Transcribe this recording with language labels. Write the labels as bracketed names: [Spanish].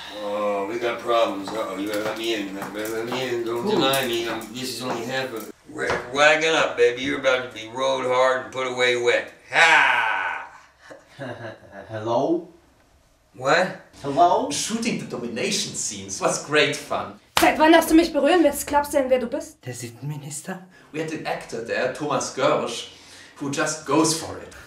[English] Oh, we got problems. Uh-oh, you gotta let me in. Let me in. Don't deny me. This is only half of it. Wagon up, baby. You're about to be rode hard and put away wet. Ha! Hello? What? Hello? Shooting the domination scenes was great fun. [German] Seit wann darfst du mich berühren? Jetzt glaubst du denn, wer du bist? Der Sittenminister? [English] We had an actor there, Thomas Görsch, who just goes for it.